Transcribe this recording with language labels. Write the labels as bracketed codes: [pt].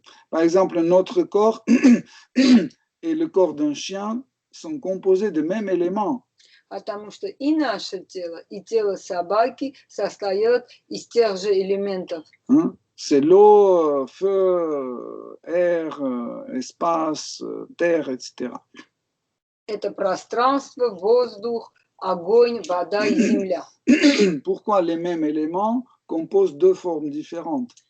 [fr] Par exemple, notre corps et le corps d'un chien sont composés de mêmes éléments. [ru] Потому что и наше тело, и тело собаки состоят из тех же элементов. [fr] C'est l'eau, feu, air, espace, terre, etc. [ru] Это пространство, воздух, огонь, вода и земля. [fr] Pourquoi les mêmes éléments composent deux formes différentes?